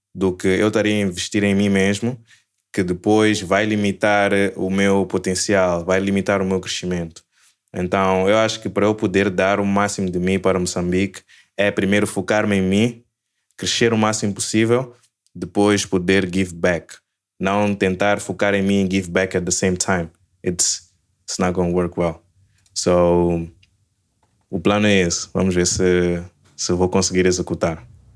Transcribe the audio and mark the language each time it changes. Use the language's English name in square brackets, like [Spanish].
[Portuguese] do que eu estaria a investir em mim mesmo, que depois vai limitar o meu potencial, vai limitar o meu crescimento. Então, eu acho que para eu poder dar o máximo de mim para Moçambique, é primeiro focar-me em mim, crescer o máximo possível, depois poder [English] give back. [Portuguese] Não tentar focar em mim e [English] give back at the same time. It's not going to work well. [Portuguese] So, o plano é esse. Vamos ver se vou conseguir executar.